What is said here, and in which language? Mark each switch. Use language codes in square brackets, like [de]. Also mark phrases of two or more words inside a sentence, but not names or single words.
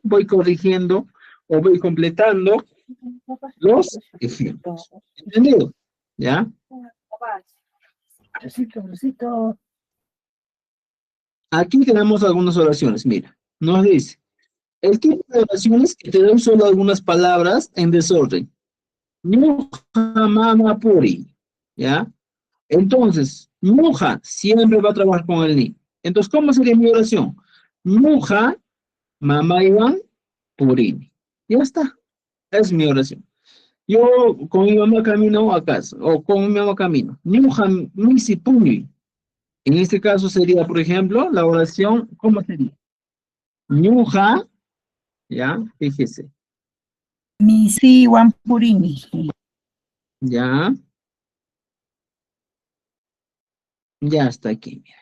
[es] Voy corrigiendo o voy completando los ejemplos. ¿Entendido? ¿Ya? Aquí tenemos algunas oraciones. Mira, nos dice, el tipo de oraciones que te dan solo algunas palabras en desorden. [qu] Ñuja mama puri. ¿Ya? [es] Entonces, Ñuja siempre va a trabajar con el ni. Entonces, ¿cómo sería mi oración? [qu] Ñuja mama iban purini. [es] Ya está. Es mi oración. Yo con mi mamá camino a casa, o con mi mamá camino. [qu] Ñuja misi puni. [es] En este caso sería, por ejemplo, la oración, ¿cómo sería? Ñuja, ya, fíjese. [qu] Misi Wampurini. [es] Ya, ya está aquí, mira.